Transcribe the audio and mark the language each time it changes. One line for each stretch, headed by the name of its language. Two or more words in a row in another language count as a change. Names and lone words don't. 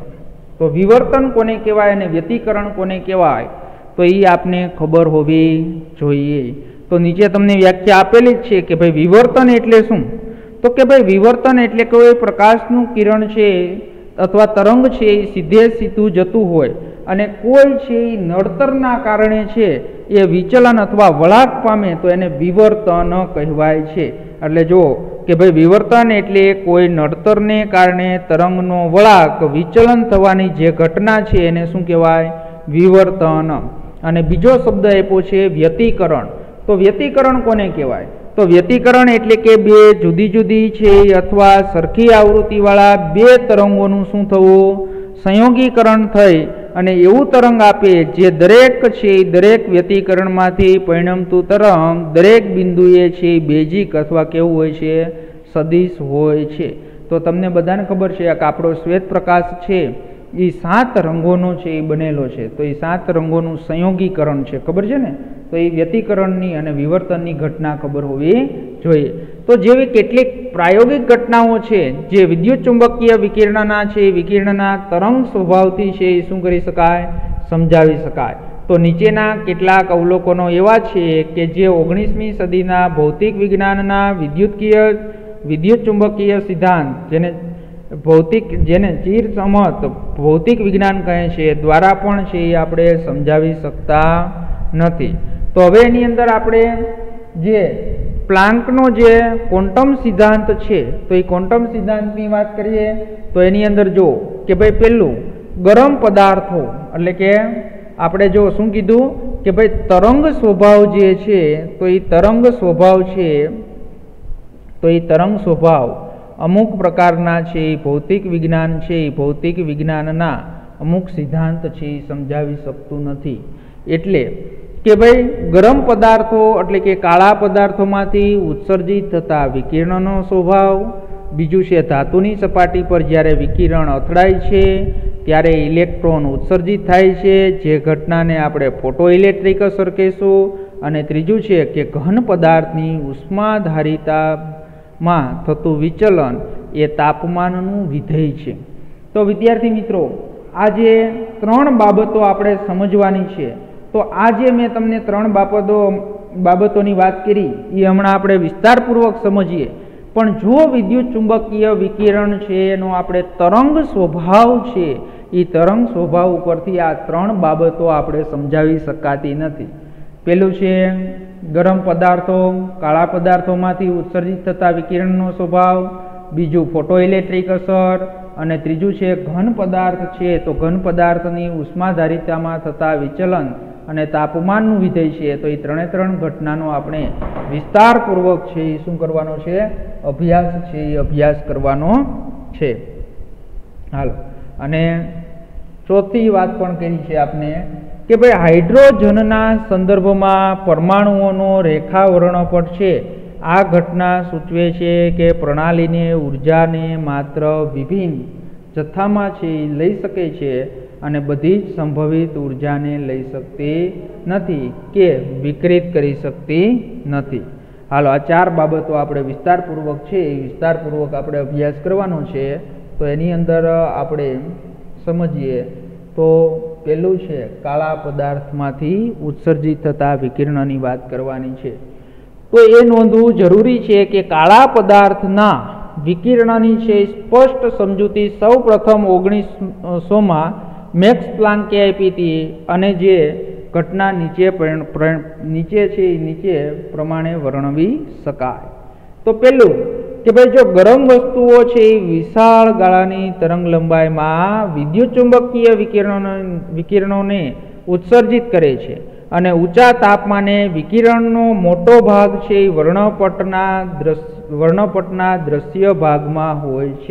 Gujarati: તો વિવર્તન કોને કહેવાય અને વ્યતિકરણ કોને કહેવાય તો યે આપને ખબર હોવી જોઈએ। તો નીચે તમને વ્યાખ્યા આપેલી જ છે કે ભાઈ વિવર્તન એટલે શું? તો કે ભાઈ વિવર્તન એટલે કોઈ પ્રકાશનું કિરણ છે અથવા તરંગ છે સીધે સીધું જતું હોય અને કોઈ છે નડતરના કારણે છે એ વિચલન અથવા વળાક પામે તો એને વિવર્તન કહેવાય છે। એટલે જો કે ભાઈ વિવર્તન એટલે કોઈ નડતરને કારણે તરંગનો વળાક વિચલન થવાની જે ઘટના છે એને શું કહેવાય? વિવર્તન। અને બીજો શબ્દ આપ્યો છે વ્યતિકરણ। તો વ્યતિકરણ કોને કહેવાય? તો વ્યતિકરણ એટલે કે બે જુદી જુદી છે અથવા સરખી આવૃત્તિવાળા બે તરંગોનું શું થવું? સંયોગીકરણ થઈ અને એવું તરંગ આપે જે દરેક છે દરેક વ્યતિકરણમાંથી પરિણમતું તરંગ દરેક બિંદુએ છે બેજિક અથવા કેવું હોય છે? સદિશ હોય છે। તો તમને બધાને ખબર છે કે આપણો શ્વેત પ્રકાશ છે યે 7 રંગોનો છે એ બનેલો છે। તો યે 7 રંગોનું સંયોગીકરણ છે, ખબર છે ને? તો યે વ્યતિકરણની અને વિવર્તનની ઘટના ખબર હોવી જોઈએ। તો જેવી કેટલીક પ્રાયોગિક ઘટનાઓ છે જે વિદ્યુત ચુંબકીય વિકિરણના છે, વિકિરણના તરંગ સ્વભાવથી છે એ શું કરી શકાય? સમજાવી શકાય। તો નીચેના કેટલાક અવલોકનો એવા છે કે જે 19મી સદીના ભૌતિક વિજ્ઞાનના વિદ્યુત ચુંબકીય સિદ્ધાંત જેને ભૌતિક જેને ચીર સમત ભૌતિક વિજ્ઞાન કહે છે દ્વારા પણ છે આપણે સમજાવી શકતા નથી। તો હવે એની અંદર આપણે જે પ્લાંકનો જે ક્વોંટમ સિદ્ધાંત છે તો યે ક્વોંટમ સિદ્ધાંતની વાત કરીએ તો એની અંદર જો કે ભાઈ પહેલું ગરમ પદાર્થો એટલે કે આપણે જો શું કીધું કે ભાઈ તરંગ સ્વભાવ જે છે તો યે તરંગ સ્વભાવ છે તો યે તરંગ સ્વભાવ અમુક પ્રકારના છે ભૌતિક વિજ્ઞાન છે ભૌતિક વિજ્ઞાનના અમુક સિદ્ધાંત છે સમજાવી શકતું નથી। એટલે કે ભાઈ ગરમ પદાર્થો એટલે કે કાળા પદાર્થોમાંથી ઉત્સર્જિત થતા વિકિરણનો સ્વભાવ। બીજું છે ધાતુની સપાટી પર જ્યારે વિકિરણ અથડાય છે ત્યારે ઇલેક્ટ્રૉન ઉત્સર્જિત થાય છે જે ઘટનાને આપણે ફોટોઇલેક્ટ્રિક અસર કહીશું। અને ત્રીજું છે કે ઘન પદાર્થની ઉષ્માધારિતામાં થતું વિચલન એ તાપમાનનું વિધેય છે। તો વિદ્યાર્થી મિત્રો આજ 3 બાબતો આપણે સમજવાની છે। તો આજ મૈં તમને 3 બાબતોની બાત કરી યે હમણાં આપણે વિસ્તારપૂર્વક સમજીએ। પણ જો વિદ્યુત ચુંબકીય વિકિરણ છે એનો આપણે તરંગ સ્વભાવ છે એ તરંગ સ્વભાવ ઉપરથી આ 3 બાબતો આપણે સમજાવી શકાતી નથી। પહેલું છે ગરમ પદાર્થો કાળા પદાર્થોમાંથી ઉત્સર્જિત થતા વિકિરણનો સ્વભાવ। બીજું ફોટોઇલેક્ટ્રિક અસર અને ત્રીજું છે ઘન પદાર્થ છે તો ઘન પદાર્થની ઉષ્માધારિતામાં થતા વિચલન અને તાપમાનનું વિધેય છે। તો યે 3 ઘટનાનો આપણે વિસ્તારપૂર્વક છે શું કરવાનો છે? અભ્યાસ છે અભ્યાસ કરવાનો છે। હાલો અને ચોથી વાત પણ કહી છે આપને કે ભાઈ હાઇડ્રોજનના સંદર્ભમાં પરમાણુઓનો રેખા વર્ણપટ છે આ ઘટના સૂચવે છે કે પ્રણાલીને ઊર્જાને માત્ર વિભિન્ન જથ્થામાં છે લઈ શકે છે અને બધી જ સંભવિત ઊર્જાને લઈ શકતી નથી કે વિકૃત કરી શકતી નથી। હાલો આ 4 બાબતો આપણે વિસ્તારપૂર્વક છે વિસ્તારપૂર્વક આપણે અભ્યાસ કરવાનો છે। તો એની અંદર આપણે સમજીએ તો પહેલું છે કાળા પદાર્થમાંથી ઉત્સર્જિત થતા વિકિરણની વાત કરવાની છે। તો એ નોંધવું જરૂરી છે કે કાળા પદાર્થના વિકિરણની છે સ્પષ્ટ સમજૂતી સૌ પ્રથમ 1900માં મેક્સ પ્લાન્કે આપી હતી અને જે ઘટના નીચે પ્રમાણે વર્ણવી શકાય. તો પહેલું કે ભાઈ જો ગરમ વસ્તુઓ છે એ વિશાળ ગાળાની તરંગ લંબાઈમાં વિદ્યુતચુંબકીય વિકિરણોને ઉત્સર્જિત કરે છે અને ઊંચા તાપમાને વિકિરણનો મોટો ભાગ છે એ વર્ણપટના દ્રશ્ય ભાગમાં હોય છે.